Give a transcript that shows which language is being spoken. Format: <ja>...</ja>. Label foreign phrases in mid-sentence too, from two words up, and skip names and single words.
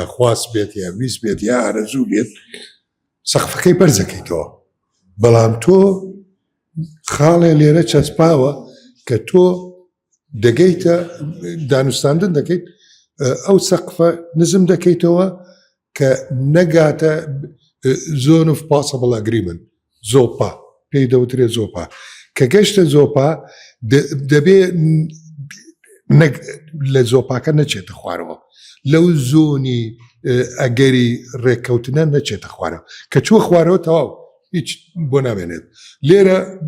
<ckb>خواست بێت یا ویست بێت یا ئارەزوو بێت سەقفەکەی بەرزەکەیتەوە بەڵام تۆ خاڵێ لێرە چەسپاوە کە تۆ دەگەیتە دانوستاندن دەکەیت ئەو سەقفە نزم دەکەیتەوە کە نەگاتە</ckb> <en>zone of possible agreement</en> <ckb>زۆپا پێی دەوترێ زۆپا کە گەشتە زۆپا دەبێ لە زۆپاکە نەچێتە خوارەوە لەو زۆنی ئەگەری ڕێککەوتنە نەچێتە خوارەوە کە چوە خوارەوە تەواو هیچ بۆ نامێنێت لێرە</ckb>